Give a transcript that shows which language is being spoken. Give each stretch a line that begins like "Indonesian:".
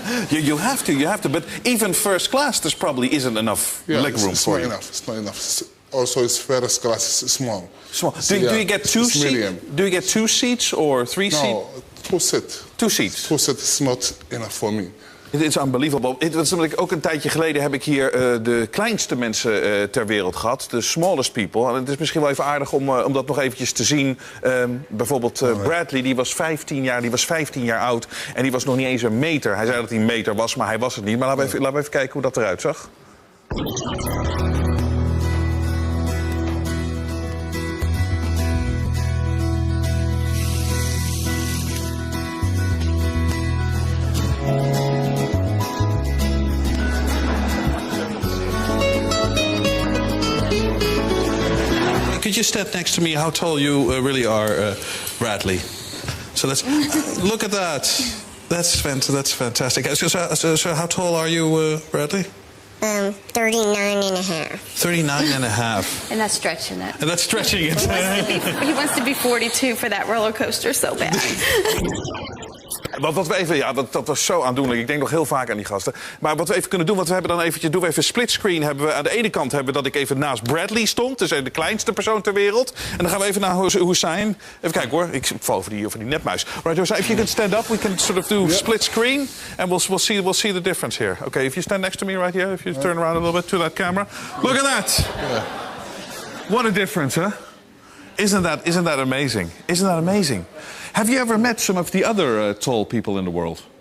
English: you have to. But even first class, there probably isn't enough leg room for you. It's not enough. Also, it's first class. It's small. Small. Do you get two seats? Do you get 2 seats or 3 seats? No, 2 seats. 2 seats. 2 seats is not enough for me.
Dutch: Het is unbelievable. Ook een tijdje geleden heb ik hier de kleinste mensen ter wereld gehad. De
English: smallest people.
Dutch: En het is misschien wel even aardig om dat nog eventjes te zien. Bijvoorbeeld Bradley, die was 15 jaar oud. En die was nog niet eens een meter. Hij zei dat hij een meter was, maar hij was het niet. Maar laten we even kijken hoe dat eruit zag.
English: Could you step next to me? How tall you really are, Bradley? So let's look at that. That's fantastic. So how tall are you, Bradley? 39 and a half. 39 and a half. And that's stretching it. And that's stretching it. He wants to be 42 for that roller coaster so bad.
Dutch: Wat we even, ja, dat was zo aandoenlijk. Ik denk nog heel vaak aan die gasten. Maar wat we even kunnen doen, want we hebben dan eventjes, doen we even splitscreen. Hebben we aan de ene kant hebben we dat ik even naast Bradley stond, dus de kleinste persoon ter wereld. En dan gaan we even naar Xusseen. Even kijken hoor, ik val over die netmuis.
English: Right, Xusseen, if you can stand up, we can sort of do split screen, and we'll see the difference here. Okay, if you stand next to me right here, if you turn around a little bit to that camera, look at that. Yeah. What a difference, huh? Isn't that amazing? Isn't that amazing? Have you ever met some of the other tall people in the world?